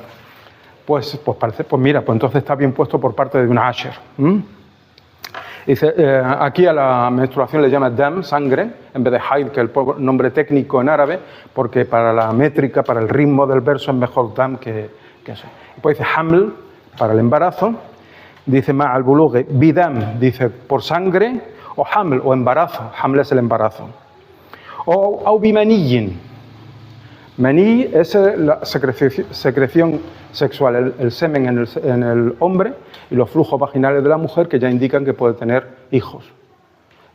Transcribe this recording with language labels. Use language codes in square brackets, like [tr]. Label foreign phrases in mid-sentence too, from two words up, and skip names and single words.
[es] Pues mira, pues entonces está bien puesto por parte de Ibn Ashir. Dice, aquí a la menstruación le llama dam, sangre, en vez de haid, que es el nombre técnico en árabe, porque para la métrica, para el ritmo del verso es mejor dam que eso. Después dice haml, para el embarazo, dice [ar] مع البلوغ, [es] bidam, dice por sangre, o haml, o embarazo, haml es el embarazo. O bimaniyin, maní es la secreción sexual, el semen en el hombre y los flujos vaginales de la mujer que ya indican que puede tener hijos.